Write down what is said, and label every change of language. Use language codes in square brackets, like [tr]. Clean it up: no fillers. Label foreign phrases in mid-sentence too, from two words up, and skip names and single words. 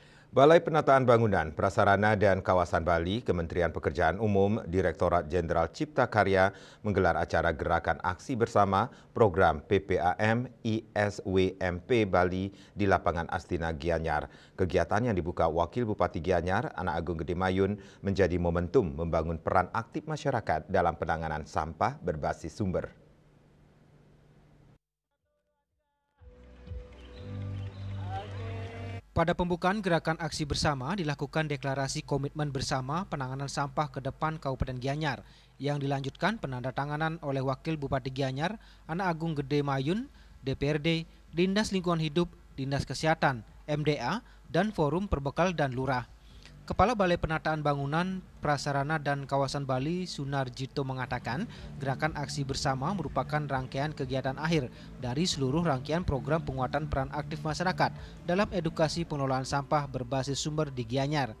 [id] Balai Penataan Bangunan, Prasarana dan Kawasan Bali, Kementerian Pekerjaan Umum, Direktorat Jenderal Cipta Karya menggelar acara Gerakan Aksi Bersama Program PPAM ISWMP Bali di lapangan Astina Gianyar. Kegiatan yang dibuka Wakil Bupati Gianyar, Anak Agung Gede Mayun, menjadi momentum membangun peran aktif masyarakat dalam penanganan sampah berbasis sumber. Pada pembukaan gerakan aksi bersama dilakukan deklarasi komitmen bersama penanganan sampah ke depan Kabupaten Gianyar yang dilanjutkan penandatanganan oleh Wakil Bupati Gianyar, Anak Agung Gede Mayun, DPRD, Dinas Lingkungan Hidup, Dinas Kesehatan, MDA, dan Forum Perbekal dan Lurah. Kepala Balai Penataan Bangunan, Prasarana dan Kawasan Bali, Sunarjito mengatakan, gerakan aksi bersama merupakan rangkaian kegiatan akhir dari seluruh rangkaian program penguatan peran aktif masyarakat dalam edukasi pengelolaan sampah berbasis sumber di Gianyar.